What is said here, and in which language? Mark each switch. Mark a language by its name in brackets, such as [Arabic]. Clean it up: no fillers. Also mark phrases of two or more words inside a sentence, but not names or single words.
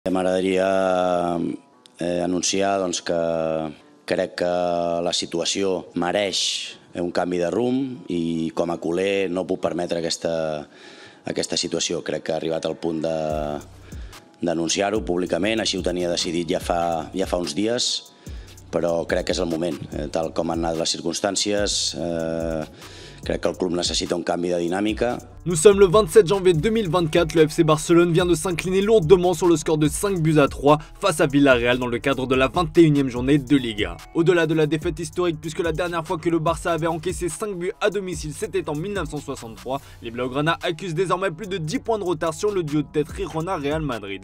[Catalan] M'agradaria anunciar que crec que la situació mereix un canvi de rumb i com a culer no puc permetre aquesta situació. Crec que ha arribat al punt d'anunciar-ho públicament, així ho tenia decidit ja fa uns dies, però crec que és el moment. Tal com han anat les circumstàncies, crec que el club necessita un canvi de dinàmica. [French] Nous sommes le 27 janvier 2024, le FC Barcelone vient de s'incliner lourdement sur le score de 5-3 face à Villarreal dans le cadre de la 21e journée de Liga. Au-delà de la défaite historique, puisque la dernière fois que le Barça avait encaissé 5 buts à domicile, c'était en 1963, les Blaugrana accusent désormais plus de 10 points de retard sur le duo de tête Girona-Real Madrid.